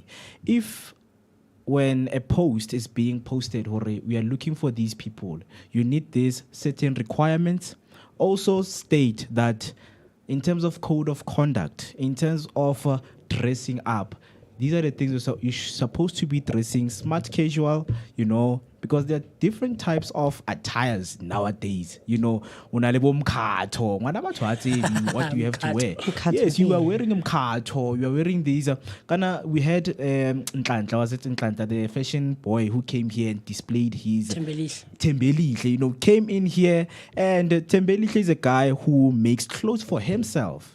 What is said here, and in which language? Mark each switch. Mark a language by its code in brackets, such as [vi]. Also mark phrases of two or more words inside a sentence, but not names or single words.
[en] If when a post is being posted, we are looking for these people, you need these certain requirements. Also state that in terms of code of conduct, in terms of dressing up, these are the things you're supposed to be dressing smart casual, because there are different types of attires nowadays. [st] Unalebo mkhato, ngwana batho ha tsebe [en] what do you have to wear? Yes, you are wearing mkhato, you are wearing these. We had Ntlantla, the fashion boy who came here and displayed his Tembelihle, came in here, and Tembelihle is a guy who makes clothes for himself.